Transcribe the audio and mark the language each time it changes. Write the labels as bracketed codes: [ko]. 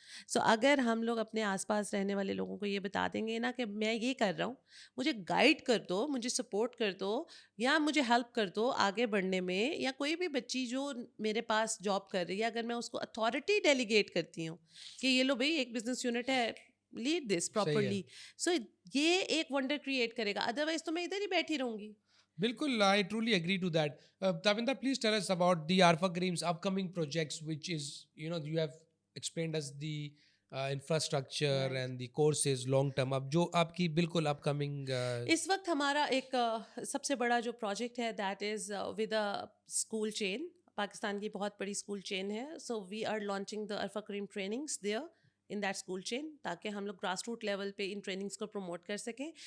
[ur] سو اگر ہم لوگ اپنے آس پاس رہنے والے لوگوں کو یہ بتا دیں گے نا کہ میں یہ کر رہا ہوں, مجھے گائیڈ کر دو, مجھے سپورٹ کر دو, یا مجھے ہیلپ کر دو آگے بڑھنے میں, یا کوئی بھی بچی جو میرے پاس جاب کر رہی ہے, اگر میں اس کو اتھارٹی ڈیلیگیٹ کرتی ہوں کہ یہ لو بھائی ایک بزنس یونٹ ہے, [en] lead this [ur] صحیح ہے. پراپرلی, سو یہ ایک ونڈر کریٹ کرے گا. ادروائز تو میں ادھر ہی بیٹھی رہوں گی. [en] Bilkul, I truly agree to that. Tavinder, please tell us about the Arfa Kareem's upcoming projects, which is, you have explained us the infrastructure Right. and the courses long term. [ur] اب جو آپ کی بالکل اپ کمنگ اس وقت ہمارا ایک سب سے بڑا جو پروجیکٹ ہے [en] That is with a school chain. [ur] پاکستان کی بہت بڑی اسکول چین ہے. [en] so we are launching the Arfa Karim trainings there in that school chain, [ur] تاکہ ہم لوگ گراس روٹ لیول پہ ان ٹریننگس کو پروموٹ کر سکیں.